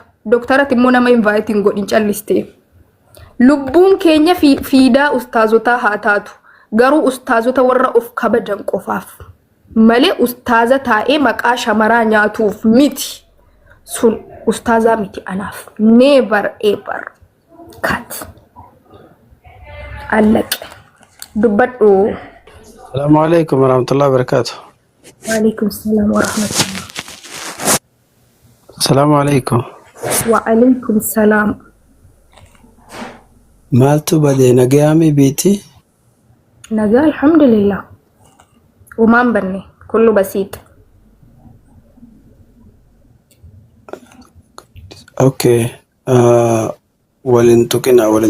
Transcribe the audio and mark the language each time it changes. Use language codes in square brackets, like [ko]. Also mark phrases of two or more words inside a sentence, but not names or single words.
[om] Doktarat immoo nama invite godhin callistee lubbuun keenya fiidaa ustaazotaa haa taatu. Garuu ustaazota warra of kabajan qofaaf malee ustaaza taa'ee maqaa shamaraa nyaatuuf miti. Sun ustaazaa miti anaaf. [en] Never ever cut. [om] Allaqe dubbadhu. [ar] السلام عليكم ورحمة الله وبركاته. وعليكم السلام ورحمة الله. السلام عليكم. وعليكم السلام. [om] Maaltu badee nagayaami biiti? Nagaa alhamdulillah. Umaan banne [ar] كله بسيط. [om] Okay. Walin tuqina.